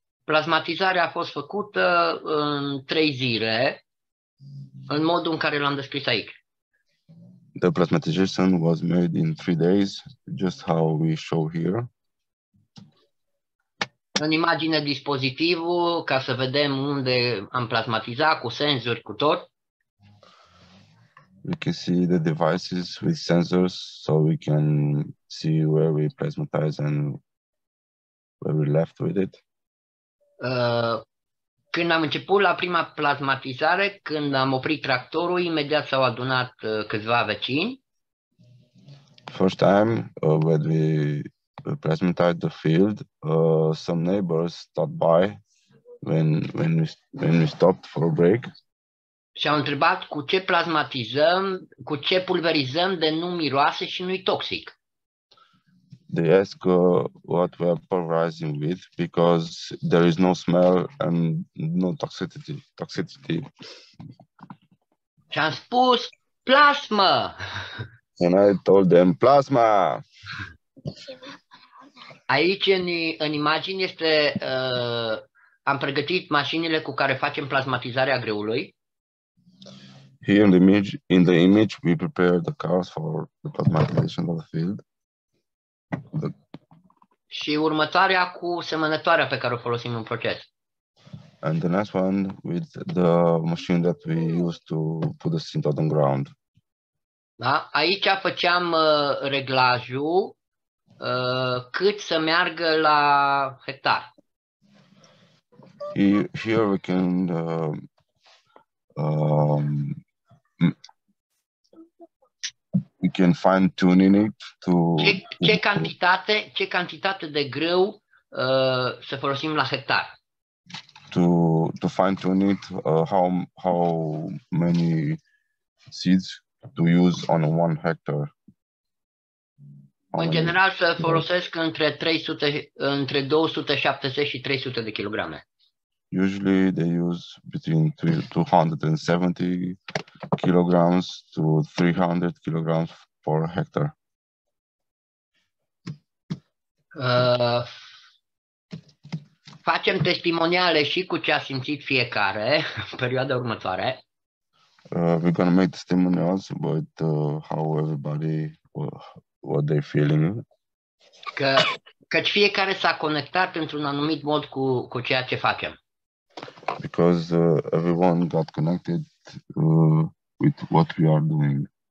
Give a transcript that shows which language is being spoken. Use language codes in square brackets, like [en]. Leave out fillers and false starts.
[ro] plasmatizarea a fost făcută în 3 zile, în modul în care l-am descris aici. [en] The plasmatization was made in 3 days, just how we show here. [ro] În imagine dispozitivul, ca să vedem unde am plasmatizat, cu senzori, cu tot. [en] We can see the devices with sensors, so we can see where we plasmatize and where we left with it. [ro] Când am început la prima plasmatizare, când am oprit tractorul, imediat s-au adunat câțiva vecini. [en] First time when we plasmatized the field, some neighbors stopped by when we stopped for a break. [ro] Și au întrebat cu ce plasmatizăm, cu ce pulverizăm de nu miroase și nu-i toxic. [en] They ask what we are pulverizing with because there is no smell and no toxicity. [ro] Și am spus plasmă! [en] And I told them plasma. [ro] Aici în imagine este, am pregătit mașinile cu care facem plasmatizarea greului. [en] Here in the image, we prepare the cars for the plasmatization of the field. [ro] Și următoarea cu semănătoarea pe care o folosim în proces. [en] And the next one with the machine that we use to put the seed on the ground. [ro] Da? Aici făceam reglajul cât să meargă la hectar. [en] Here we can fine tuning it to [ro] ce cantitate de grâu să folosim la hectar. [en] To fine tune it, how many seeds to use on 1 hectare. [ro] În general să folosesc între 270 și 300 de kilograme. [en] Usually they use between 270 kilograms to 300 kilograms per hectare. [ro] Facem testimoniale și cu ce a simțit fiecare în perioada următoare. [en] We're gonna make testimonials about how everybody, what they're feeling. [ro] Căci fiecare s-a conectat într-un anumit mod cu ceea ce facem. [en] Because everyone got connected with what we are doing.